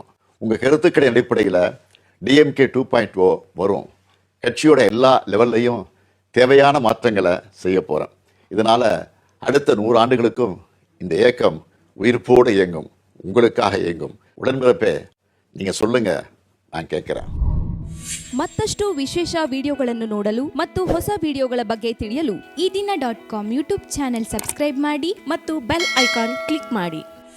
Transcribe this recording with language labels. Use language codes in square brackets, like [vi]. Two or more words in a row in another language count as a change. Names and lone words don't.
[ta] உங்கள் கருத்துக்களின் அடிப்படையில் டிஎம்கே 2.0 வரும். கட்சியோட எல்லா லெவல்லையும் தேவையான மாற்றங்களை செய்ய போகிறேன். இதனால் அடுத்த 100 ஆண்டுகளுக்கும் இந்த இயக்கம் உயிர்ப்போடு இயங்கும், உங்களுக்காக இயங்கும். உடன்பிறப்பே நீங்கள் சொல்லுங்க, நான் கேட்குறேன். [kn] ಮತ್ತಷ್ಟು ವಿಶೇಷ ವಿಡಿಯೋಗಳನ್ನು ನೋಡಲು ಮತ್ತು ಹೊಸ ವಿಡಿಯೋಗಳ ಬಗ್ಗೆ ತಿಳಿಯಲು ಈ ದಿನ .com [en] YouTube channel subscribe [kn] ಮಾಡಿ ಮತ್ತು [en] bell icon click [kn] ಮಾಡಿ.